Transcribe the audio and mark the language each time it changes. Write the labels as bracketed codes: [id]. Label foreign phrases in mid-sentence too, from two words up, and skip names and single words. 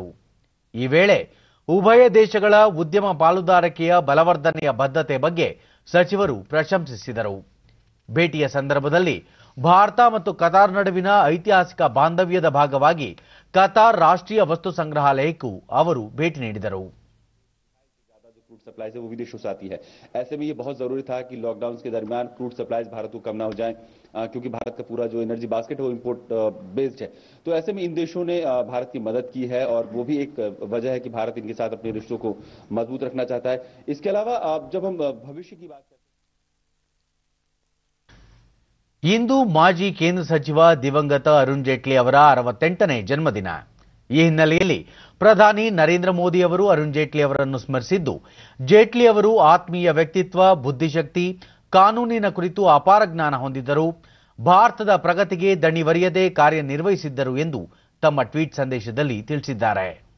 [kn] ಈ ವೇಳೆ ಉಭಯ ದೇಶಗಳ ಉದ್ಯಮ ಪಾಲುದಾರಿಕೆಯ ಬಲವರ್ಧನೆಯ ಬದ್ಧತೆ ಬಗ್ಗೆ ಸಚಿವರು ಪ್ರಶಂಸಿಸಿದರು. ಭೇಟಿಯ ಸಂದರ್ಭದಲ್ಲಿ ಭಾರತ ಮತ್ತು ಕತಾರ್ ನಡುವಿನ ಐತಿಹಾಸಿಕ ಬಾಂಧವ್ಯದ ಭಾಗವಾಗಿ ಕತಾರ್ ರಾಷ್ಟ್ರೀಯ ವಸ್ತು ಸಂಗ್ರಹಾಲಯಕ್ಕೂ ಅವರು ಭೇಟಿ ನೀಡಿದರು. [hi] क्रूड सप्लाई से वो विदेशों से आती है। ऐसे में ये बहुत जरूरी था कि लॉकडाउन के दरमियान क्रूड सप्लाईज भारत को कम ना हो जाए, क्योंकि भारत का पूरा जो एनर्जी बास्केट है वो इंपोर्ट बेस्ड है। तो ऐसे में इन देशों ने भारत की मदद की है और वो भी एक वजह है कि भारत इनके साथ अपने रिश्तों को मजबूत रखना चाहता है। इसके अलावा जब हम भविष्य की बात करते हैं, [kn] ಇಂದು ಮಾಜಿ ಕೇಂದ್ರ ಸಚಿವ ದಿವಂಗತ ಅರುಣ್ ಜೇಟ್ಲಿ ಅವರ 68ನೇ ಜನ್ಮದಿನ. ಈ ಹಿನ್ನೆಲೆಯಲ್ಲಿ ಪ್ರಧಾನಿ ನರೇಂದ್ರ ಮೋದಿ ಅವರು ಅರುಣ್ ಜೇಟ್ಲಿ ಅವರನ್ನು ಸ್ಮರಿಸಿದ್ದು, ಜೇಟ್ಲಿ ಅವರು ಆತ್ಮೀಯ ವ್ಯಕ್ತಿತ್ವ, ಬುದ್ಧಿಶಕ್ತಿ, ಕಾನೂನಿನ ಕುರಿತು ಅಪಾರ ಜ್ಞಾನ ಹೊಂದಿದ್ದರು, ಭಾರತದ ಪ್ರಗತಿಗೆ ದಣಿವರಿಯದೆ ಕಾರ್ಯನಿರ್ವಹಿಸಿದ್ದರು ಎಂದು ತಮ್ಮ ಟ್ವೀಟ್ ಸಂದೇಶದಲ್ಲಿ ತಿಳಿಸಿದ್ದಾರೆ.